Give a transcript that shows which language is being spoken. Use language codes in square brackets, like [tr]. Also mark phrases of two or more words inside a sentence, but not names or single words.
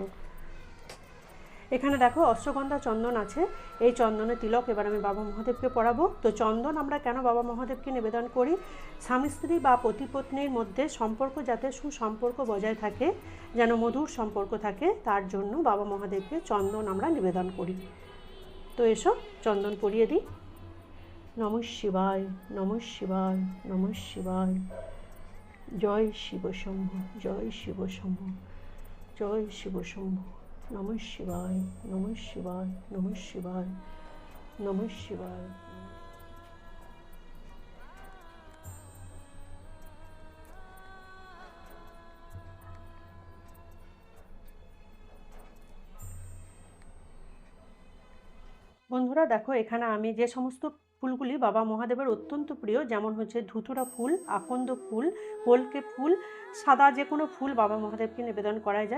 [bn] এখানে দেখো অশ্বগন্ধা চন্দন আছে, এই চন্দনের তিলক এবার আমি বাবা মহাদেবকে পরাবো। তো চন্দন আমরা কেন বাবা মহাদেবকে নিবেদন করি? স্বামী স্ত্রী বা পতি পত্নীর মধ্যে সম্পর্ক যাতে সুসম্পর্ক বজায় থাকে, যেন মধুর সম্পর্ক থাকে, তার জন্য বাবা মহাদেবকে চন্দন আমরা নিবেদন করি। তো এসো চন্দন পরিয়ে দিই। [sa] নমঃ শিবায়, নমঃ শিবায়, নমঃ শিবায়। [bn] জয় শিব শম্ভু, জয় শিব শম্ভু, জয় শিব শম্ভু। [sa] নমঃ শিবায়, নমঃ শিবায়, নমঃ শিবায়, নমঃ শিবায়। [bn] বন্ধুরা দেখো, এখানে আমি যে সমস্ত ফুলগুলি বাবা মহাদেবের অত্যন্ত প্রিয়, যেমন হচ্ছে ধুতুরা ফুল, আকন্দ ফুল, কলকে ফুল, সাদা যে কোনো ফুল বাবা মহাদেবকে নিবেদন করা যায়।